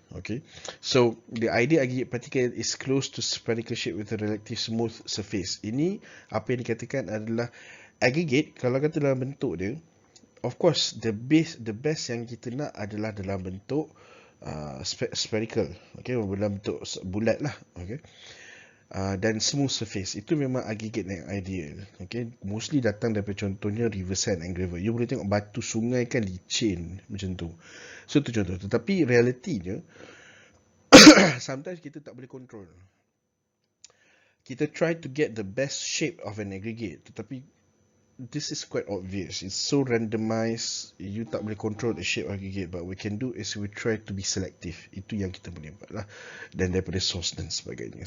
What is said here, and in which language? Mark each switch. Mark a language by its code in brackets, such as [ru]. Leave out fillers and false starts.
[en] Okay, so the idea aggregate particle is close to spherical shape with a relative smooth surface. [ms] Ini apa yang dikatakan adalah aggregate. Kalau kata dalam bentuk dia, [en] of course the best [ms] yang kita nak adalah dalam bentuk spherical, okay, dalam bentuk bulat lah, okay, dan smooth surface. Itu memang aggregate yang ideal, okay. Mostly datang daripada contohnya [en] river sand and gravel. [ms] You boleh tengok batu sungai kan licin macam tu. So tu contoh. Tetapi realitinya sometimes kita tak boleh control. [en] Kita try to get the best shape of an aggregate, tetapi this is quite obvious. It's so randomized, you [ms] tak boleh [en] control the shape of aggregate. But we can do is we try to be selective. [ms] Itu yang kita boleh buat lah. Dan daripada source dan sebagainya.